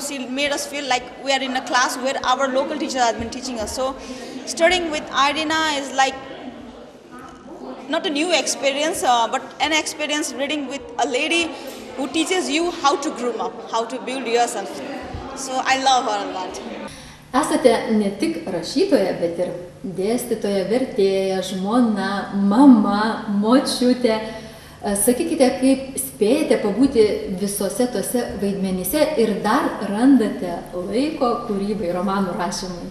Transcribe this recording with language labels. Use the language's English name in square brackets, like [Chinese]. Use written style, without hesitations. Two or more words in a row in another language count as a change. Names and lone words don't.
[English] She made us feel like we are in a class where our local teacher has been teaching us. So studying with Irina is like not a new experience, but an experience reading with a lady who teaches you how to groom up, how to build yourself. So I love her a lot. [Lithuanian] Esate ne tik rašytoja, bet ir dėstytoja, vertėja, žmona, mama, močiutė. Sakykite, kaip spėjate pabūti visose tose vaidmenyse ir dar randate laiko kūrybai, romanų rašymui?